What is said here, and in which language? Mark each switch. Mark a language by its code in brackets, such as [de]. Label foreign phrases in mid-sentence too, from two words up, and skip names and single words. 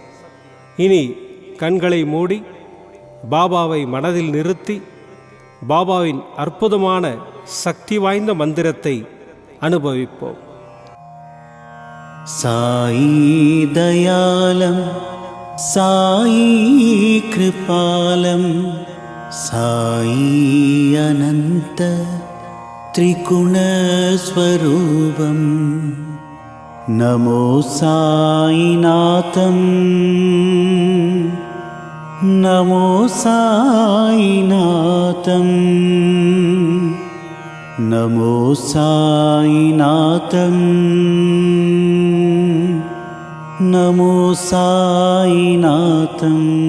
[ta] இனி கண்களை மூடி பாபாவை மனதில் நிறுத்தி பாபாவின் அற்புதமான சக்தி வாய்ந்த மந்திரத்தை அனுபவிப்போம். [sa] साई दयालं साई कृपालं साई अनन्त त्रिगुणस्वरूपं नमो साईनाथं नमो साईनाथं नमो साईनाथं नमो साईनाथं